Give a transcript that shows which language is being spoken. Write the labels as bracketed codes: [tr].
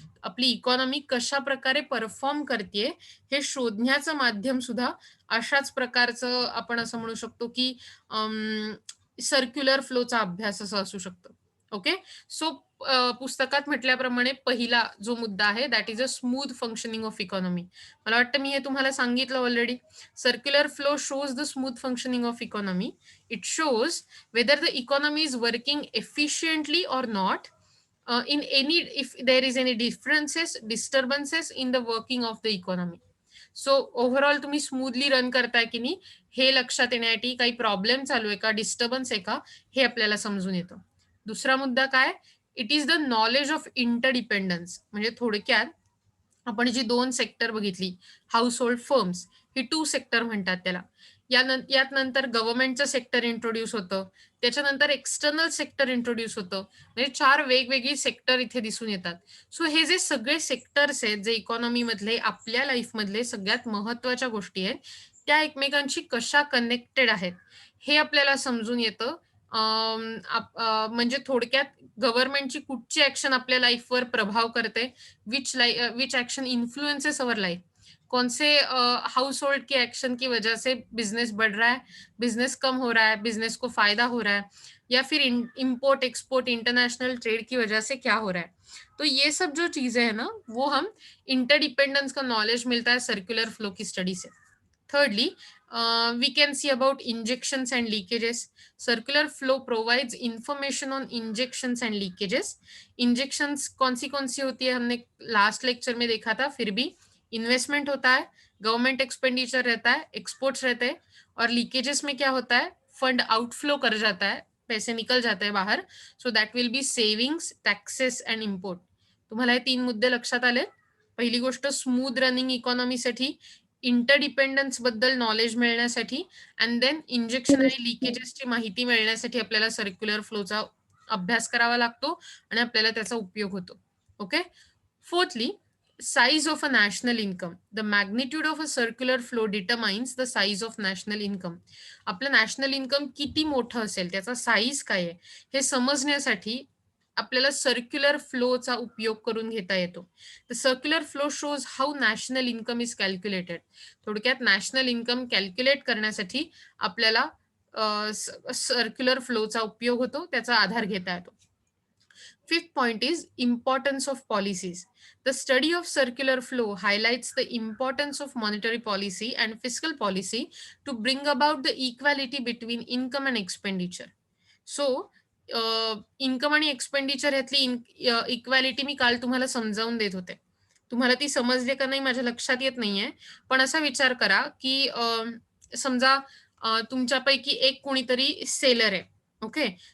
[mr] आपली इकॉनॉमी कशा प्रकारे परफॉर्म करते हे शोधण्याचं माध्यम सुद्धा अशाच प्रकारचं आपण असं म्हणू शकतो की सर्क्युलर फ्लोचा अभ्यास असं असू शकतो. ओके. सो पुस्तकात म्हटल्याप्रमाणे पहिला जो मुद्दा आहे [en] That is a smooth functioning of economy. [mr] मला वाटतं मी हे तुम्हाला सांगितलं already. [en] Circular flow shows the smooth functioning of economy. It shows whether the economy is working efficiently or not, if there is any disturbances in the working of the economy. [mr] So overall तुम्ही smoothly run करताय की नाही हे लक्षात येण्यासाठी काही problem चालू आहे का, डिस्टर्बन्स आहे का, हे आपल्याला समजून येतं. दुसरा मुद्दा काय? [en] It is the knowledge of interdependence. [mr] म्हणजे थोडक्यात आपण जी 2 सेक्टर बघितली, हाऊस होल्ड फर्म्स, ही 2 सेक्टर म्हणतात त्याला. यात नंतर गव्हर्नमेंटचं सेक्टर इंट्रोड्यूस होतं, त्याच्यानंतर एक्सटर्नल सेक्टर इंट्रोड्यूस होतं. म्हणजे 4 वेगवेगळी सेक्टर इथे दिसून येतात. सो हे जे सगळे सेक्टर्स आहेत जे इकॉनॉमी मधले आपल्या लाईफ मधले सगळ्यात महत्वाच्या गोष्टी आहेत, त्या एकमेकांशी कशा कनेक्टेड आहेत हे आपल्याला समजून येतं. म्हणजे थोडक्यात गव्हर्नमेंटची कुठची ऍक्शन आपल्या लाईफवर प्रभाव करते, [en] which action influences our life, [hi] कौन से हाउस होल्ड की एक्शन की वजह से बिजनेस बढ़ रहा है, बिजनेस कम हो रहा है, बिजनेस को फायदा हो रहा है, या फिर इंपोर्ट एक्सपोर्ट इंटरनेशनल ट्रेड की वजह से क्या हो रहा है. तो ये सब जो चीजें हैं ना, वो हम इंटरडिपेंडेंस का नॉलेज मिलता है सर्कुलर फ्लो की स्टडी से. [en] Thirdly, we can see about injections and leakages. Circular flow provides information on injections and leakages. [hi] Injections कौन सी होती है हमने लास्ट लेक्चर में देखा था. फिर भी इन्वेस्टमेंट होता है, गवर्नमेंट एक्सपेंडिचर रहता है, एक्सपोर्ट्स रहते हैं, और लीकेजेस में क्या होता है, फंड आउटफ्लो कर जाता है, पैसे निकल जाते हैं बाहर. [en] So that will be savings, taxes and import. [mr] तुम्हाला हे 3 मुद्दे लक्षात आले. पहिली गोष्ट, स्मूथ रनिंग इकॉनॉमीसाठी इंटरडिपेंडन्स बद्दल नॉलेज मिळण्यासाठी अँड देन इंजेक्शन आणि लिकेजेसची माहिती मिळण्यासाठी आपल्याला सर्क्युलर फ्लोचा अभ्यास करावा लागतो आणि आपल्याला त्याचा उपयोग होतो. Okay. [en] Fourthly, size of a national income. The magnitude of a circular flow determines the size of national income. [mr] आपलं नॅशनल इन्कम किती मोठं असेल, त्याचा साईज काय आहे हे समजण्यासाठी आपल्याला सर्क्युलर फ्लोचा उपयोग करून घेता येतो. [en] The circular flow shows how national income is calculated. [mr] थोडक्यात नॅशनल इन्कम कॅल्क्युलेट करण्यासाठी आपल्याला सर्क्युलर फ्लोचा उपयोग होतो, त्याचा आधार घेता येतो. [en] Fifth point is importance of policies. The study of circular flow highlights the importance of monetary policy and fiscal policy to bring about the equality between income and expenditure. [mr] So, income आणि expenditure ह्यातली equality मी काल तुम्हाला समजावून देत होते. तुम्हाला ती समजली का नाही माझ्या लक्षात येत नाहीये, पण असा विचार करा की समजा तुमच्यापैकी एक कोणीतरी सेलर आहे. ओके.